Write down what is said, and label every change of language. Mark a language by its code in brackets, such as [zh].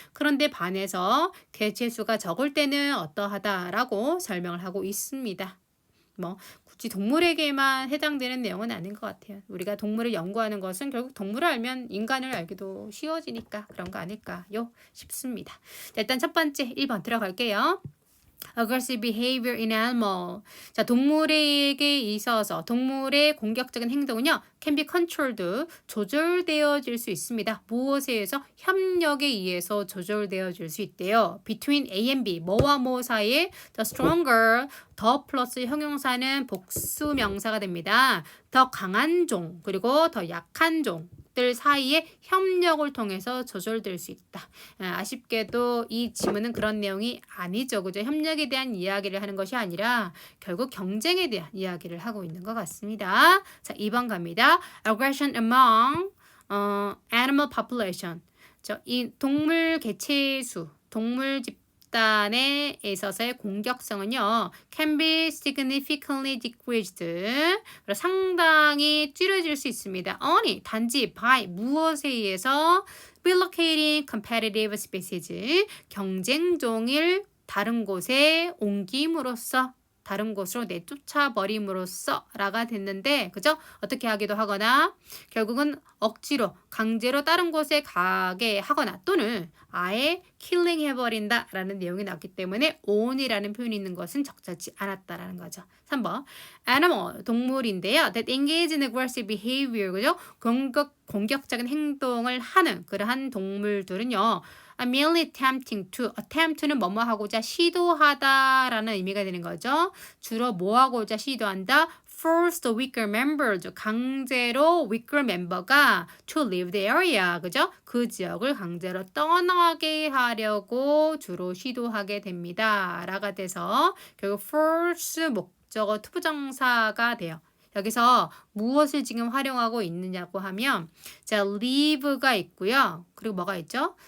[ko] 그런데 반해서 개체수가 적을 때는 어떠하다라고 설명을 하고 있습니다. 뭐 굳이 동물에게만 해당되는 내용은 아닌 것 같아요. 우리가 동물을 연구하는 것은 결국 동물을 알면 인간을 알기도 쉬워지니까 그런 거 아닐까요? 싶습니다. 자, 일단 첫 번째 1번 들어갈게요. [en] aggressive behavior in animal. [ko] 자, 동물에게 있어서 동물의 공격적인 행동은요. [en] can be controlled. [ko] 조절되어질 수 있습니다. 무엇에 의해서? 협력에 의해서 조절되어질 수 있대요. [en] between A and B. [ko] 뭐와 뭐 사이에 [en] the stronger [ko] 더 플러스 형용사는 복수 명사가 됩니다. 더 강한 종 그리고 더 약한 종들 사이에 협력을 통해서 조절될 수 있다. 아쉽게도 이 지문은 그런 내용이 아니죠. 그죠? 협력에 대한 이야기를 하는 것이 아니라 결국 경쟁에 대한 이야기를 하고 있는 것 같습니다. 자, 2번 갑니다. [en] Aggression among animal population. [ko] 이 동물 개체수, 동물 집단에 있어서의 공격성은요. [en] can be significantly decreased. [ko] 상당히 줄여질 수 있습니다. only 단지 by 무엇에 의해서 [en] relocating competitive species [ko] 경쟁종을 다른 곳에 옮김으로써 다른 곳으로 내쫓아 버림으로써 라가 됐는데 그죠? 어떻게 하기도 하거나 결국은 억지로 강제로 다른 곳에 가게 하거나 또는 아예 킬링 해버린다 라는 내용이 나왔기 때문에 on이라는 표현이 있는 것은 적절치 않았다라는 거죠. 3번 animal 동물인데요. [en] that engage in aggressive behavior [ko] 그죠? 공격적인 행동을 하는 그러한 동물들은요. [en] merely attempting to. [ko] attempt는 뭐뭐 하고자 시도하다라는 의미가 되는 거죠. 주로 뭐 하고자 시도한다? [en] force the weaker members. [ko] 강제로 weaker 멤버가 [en] to leave the area. [ko] 그죠? 그 지역을 강제로 떠나게 하려고 주로 시도하게 됩니다. 라가 돼서 결국 force 목적어 투부정사가 돼요. 여기서 무엇을 지금 활용하고 있느냐고 하면 자, leave가 있고요. 그리고 뭐가 있죠?